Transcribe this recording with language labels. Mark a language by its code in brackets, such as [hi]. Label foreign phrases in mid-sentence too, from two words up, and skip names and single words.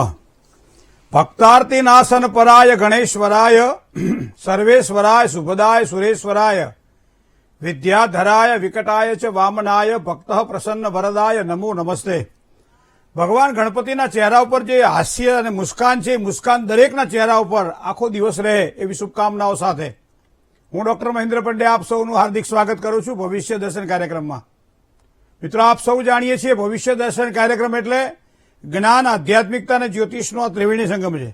[sa] भक्तार्ति नाशन पराय गणेश्वराय सर्वेश्वराय शुभदाय सुरेश्वराय विद्याधराय विकटाय च वामनाय भक्तः प्रसन्न वरदाय नमो नमस्ते। [gu] ભગવાન ગણપતિના ચેહરા પર જે હાસ્ય અને મુસ્કાન છે, મુસ્કાન દરેકના ચહેરા ઉપર આખો દિવસ રહે એવી શુભકામનાઓ સાથે હું ડોક્ટર મહેન્દ્ર પંડ્યા આપ સૌનું હાર્દિક સ્વાગત કરું છું ભવિષ્ય દર્શન કાર્યક્રમમાં। મિત્રો, આપ સૌ જાણીએ છીએ ભવિષ્ય દર્શન કાર્યક્રમ એટલે જ્ઞાન, આધ્યાત્મિકતા અને જ્યોતિષનો આ ત્રિવેણી સંગમ છે।